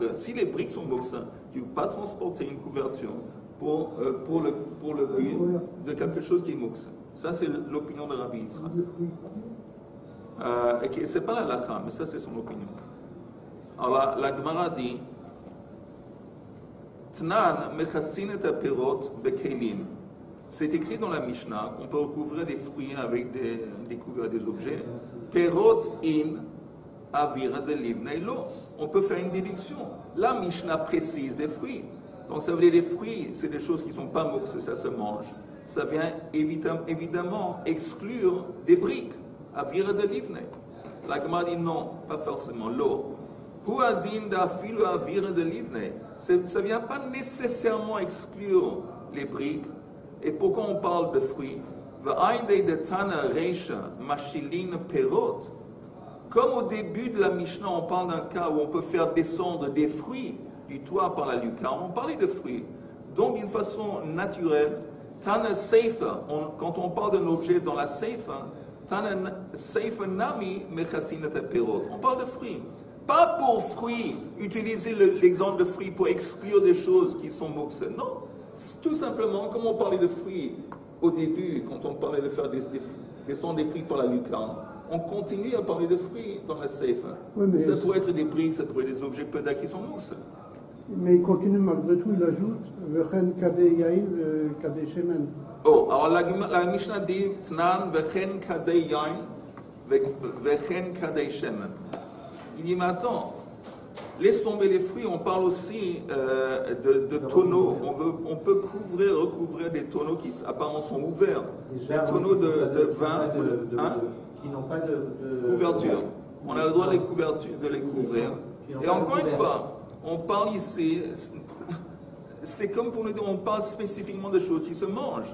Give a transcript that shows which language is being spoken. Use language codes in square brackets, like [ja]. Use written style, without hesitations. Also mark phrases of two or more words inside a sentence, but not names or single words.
[fr] Si les briques sont mouksa, tu ne peux pas transporter une couverture pour le but de quelque chose qui est mouksa. Ça, c'est l'opinion de Rabbi Yitzhak. C'est pas la lacha, mais ça c'est son opinion. Alors la Gemara dit [he] Tnan mechassin et perot bekelim. [fr] C'est écrit dans la Mishnah qu'on peut recouvrir des fruits avec des couverts des objets. [arc] Perot in avira de livnei lo. [fr] On peut faire une déduction. La Mishnah précise des fruits. Donc ça veut dire des fruits, c'est des choses qui ne sont pas moukses, ça se mange. Ça vient évidemment exclure des briques. [arc] Avira de livnei. [fr] La Gemara dit non, pas forcément. [arc] Lo. Hu adin da filu avira de livnei. [fr] Ça ne vient pas nécessairement exclure les briques. Et pourquoi on parle de fruits? [arc] V'aïdei de tana reisha mashilin perot. [fr] Comme au début de la Mishnah, on parle d'un cas où on peut faire descendre des fruits du toit par la lucarne. On parlait de fruits. Donc d'une façon naturelle, [arc] tana seifa, [fr] quand on parle d'un objet dans la seifa, [arc] tana seifa nami mechasinat perot. [fr] On parle de fruits. Pas pour fruits, utiliser l'exemple de fruits pour exclure des choses qui sont moukse. Non. Tout simplement, comme on parlait de fruits au début, quand on parlait de faire descendre des fruits par la lucarne, on continue à parler de fruits dans la seifa. Oui, ça pourrait être des briques, ça pourrait être des objets peu qui sont moukse. Mais il continue malgré tout, il ajoute [he] Vechen kadei yain, kadei shemen. [fr] Oh, alors la Mishnah dit [he] Tnan vechen kadei yain, vechen kadei shemen. [fr] Il dit, mais attends, laisse tomber les fruits, on parle aussi de tonneaux. On peut recouvrir des tonneaux qui apparemment sont ouverts. Des tonneaux de vin qui n'ont pas de couverture. On a le droit de les couvrir. Et encore une fois, on parle ici, c'est comme pour nous dire, on parle spécifiquement des choses qui se mangent.